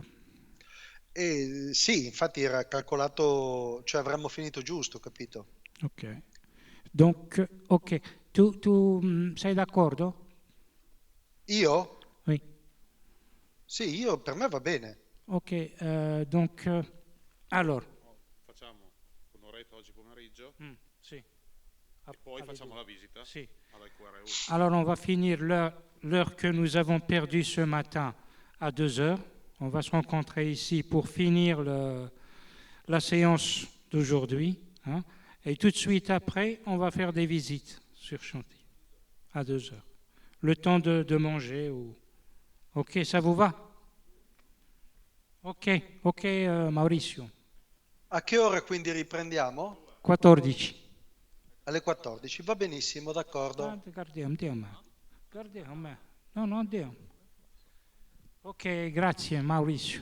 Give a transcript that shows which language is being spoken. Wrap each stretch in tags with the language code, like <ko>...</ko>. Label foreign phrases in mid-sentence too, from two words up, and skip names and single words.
<it>E sì, infatti era calcolato, cioè avremmo finito giusto, capito? Ok. Donc, ok. Tu sei d'accordo? Io?</it> <fr>Oui.</fr> <it>Sì, per me va bene.</it> <fr>Ok, donc, alors,</fr> <it>Facciamo un'oretta oggi pomeriggio si, e poi alle facciamo due. la visita Si. alla QRU.</it> <fr>Alors, on va finir l'heure que nous avons perdue ce matin à 2 heures. On va se rencontrer ici pour finir la séance d'aujourd'hui, hein. Et tout de suite après, on va faire des visites sur chantier à 2 heures. Le temps de manger. Ok, ça vous va? Ok, ok, Maurizio.</fr> <it>A che ora quindi riprendiamo? 14. Alle 14. Va benissimo, d'accordo. Guardiamo, andiamo. Guardiamo. No, no, andiamo. Ok, grazie Maurizio.</it>